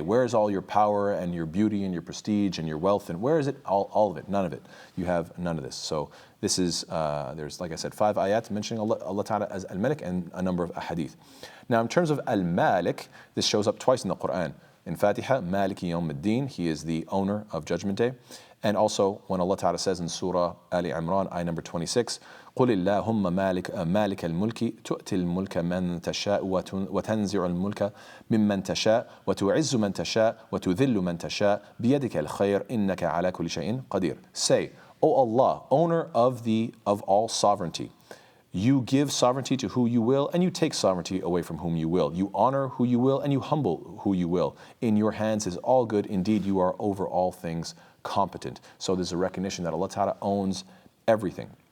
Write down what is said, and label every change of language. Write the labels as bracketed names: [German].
[English] Where is all your power and your beauty and your prestige and your wealth? And where is it? All of it, none of it. You have none of this. So this is, there's, like I said, 5 ayat mentioning Allah Ta'ala as Al-Malik and a number of ahadith. Now in terms of Al-Malik, this shows up twice in the Quran. In Fatiha, Maliki Yawm ad-Din, he is the owner of Judgment Day. And also when Allah Ta'ala says in Surah Ali Imran, ayah number 26, [Arabic] قُلِ اللَّهُمَّ مَالِكَ الْمُلْكِ تُؤْتِي الْمُلْكَ مَنْ تَشَاءُ وَتَنْزِعُ الْمُلْكَ مِمَّنْ تَشَاءُ وَتُعِزُّ مَنْ تَشَاءُ وَتُذِلُّ مَنْ تَشَاءُ بِيَدِكَ الْخَيْرُ إِنَّكَ عَلَى كُلِّ شَيْءٍ قَدِيرٌ. [English] Say, O Allah, owner of all sovereignty, you give sovereignty to who you will, and you take sovereignty away from whom you will. You honor who you will, and you humble who you will. In your hands is all good. Indeed, you are over all things competent. So there's a recognition that Allah Ta'ala owns everything.